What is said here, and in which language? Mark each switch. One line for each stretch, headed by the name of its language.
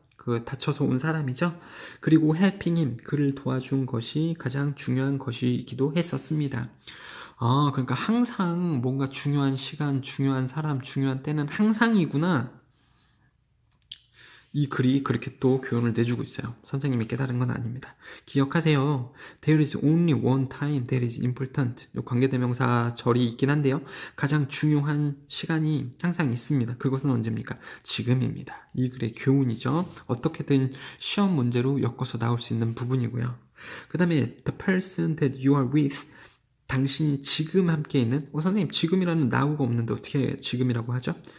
Korean: 그 다쳐서 온 사람이죠. 그리고 helping him, 그를 도와준 것이 가장 중요한 것이기도 했었습니다. 그러니까 항상 뭔가 중요한 시간, 중요한 사람, 중요한 때는 항상이구나. 이 글이 그렇게 또 교훈을 내주고 있어요. 선생님이 깨달은 건 아닙니다. 기억하세요.
English: There is only one time that is important.
Korean: 요 관계대명사 절이 있긴 한데요. 가장 중요한 시간이 항상 있습니다. 그것은 언제입니까? 지금입니다. 이 글의 교훈이죠. 어떻게든 시험 문제로 엮어서 나올 수 있는 부분이고요. 그 다음에
English: the person that you are with,
Korean: 당신이 지금 함께 있는, 선생님 지금이라는 나우가 없는데 어떻게 지금이라고 하죠?